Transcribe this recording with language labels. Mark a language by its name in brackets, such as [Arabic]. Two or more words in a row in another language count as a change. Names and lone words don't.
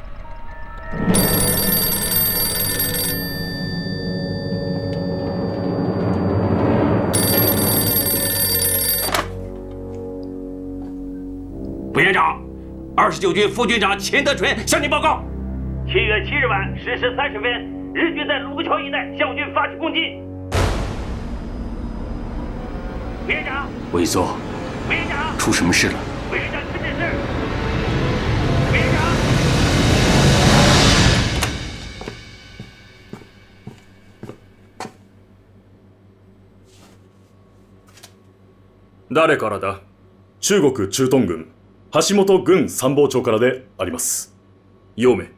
[Chinese] 委员长，29军副军长钱德纯向您报告：7月7日晚10时30分，日军在卢沟桥一带向军发起攻击。委员长，委座，委员长，出什么事了？委员长请指示。委员长。 [Japanese] 誰からだ？中国駐屯軍橋本軍参謀長からであります。陽明。